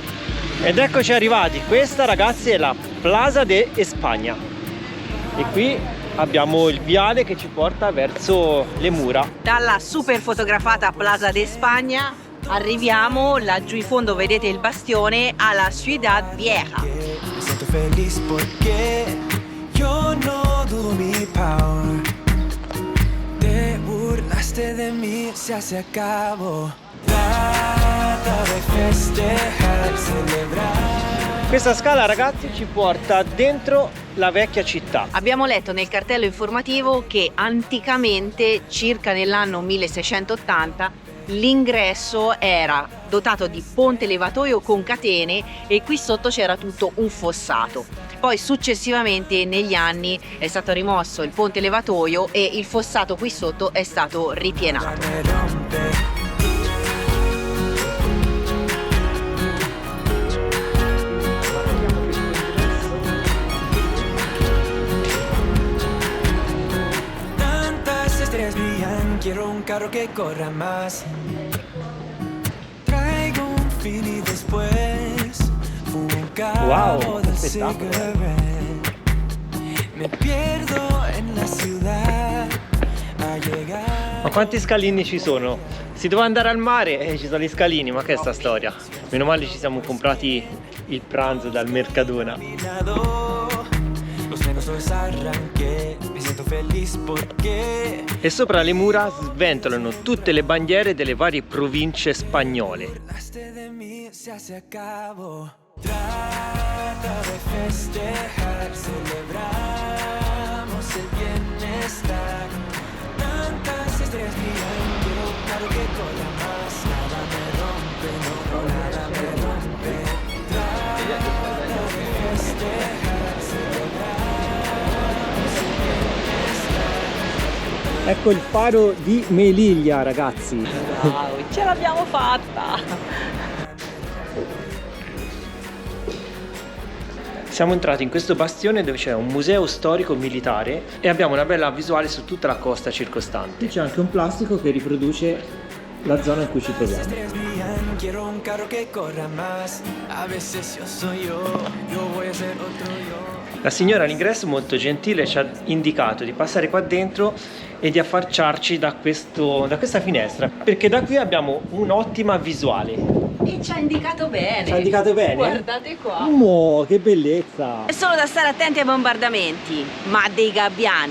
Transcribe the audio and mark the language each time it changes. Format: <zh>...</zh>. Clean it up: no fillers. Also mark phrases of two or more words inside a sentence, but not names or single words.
<it>Ed eccoci arrivati, questa, ragazzi, è la Plaza de España. E qui abbiamo il viale che ci porta verso le mura. Dalla super fotografata Plaza de España Arriviamo laggiù in fondo, vedete il bastione, alla Ciudad Vieja.</it> <es>Me siento feliz porque yo no dudo mi power. Te burlaste de mí, se acabó. Trata de festejar, celebrar.</es> <it>Questa scala, ragazzi, ci porta dentro la vecchia città. Abbiamo letto nel cartello informativo che anticamente, circa nell'anno 1680, l'ingresso era dotato di ponte levatoio con catene e qui sotto c'era tutto un fossato. Poi successivamente negli anni è stato rimosso il ponte levatoio e il fossato qui sotto è stato ripienato.</it> <es>Me rompe. Tantas estrellas brillan, quiero un carro que corra más. Traigo un fin y después fumo un cabo</es> <it>Wow,</it> <es>del</es> <it>che spettacolo,</it> <es>cigarette. Me pierdo en la ciudad a llegar.</es> <it>Ma quanti scalini ci sono? Si doveva andare al mare e ci sono gli scalini, ma che è sta storia? Meno male ci siamo comprati il pranzo dal Mercadona.</it> <es>Los frenos los arranqué, me siento feliz porque</es> <it>E sopra le mura sventolano tutte le bandiere delle varie province spagnole.</it> <es>burlaste de mí, se acabó. Trata de festejar, celebramos el bienestar. Tantas estrellas brillan, quiero un carro que corra más. Nada me rompe, no, nada me rompe. Trata de festejar, celebramos el bienestar.</es> <it>Ecco il faro di Melilla, ragazzi. Wow, ce l'abbiamo fatta! Siamo entrati in questo bastione dove c'è un museo storico militare e abbiamo una bella visuale su tutta la costa circostante. C'è anche un plastico che riproduce la zona in cui ci troviamo.</it> <es>Estrellas brillan, quiero un carro que corra más. A veces yo soy yo voy a ser otro yo.</es> <it>La signora all'ingresso, molto gentile, ci ha indicato di passare qua dentro e di affacciarci da questa finestra, perché da qui abbiamo un'ottima visuale. E ci ha indicato bene. Ci ha indicato bene? Guardate qua. Oh, che bellezza! È solo da stare attenti ai bombardamenti, ma dei gabbiani.</it>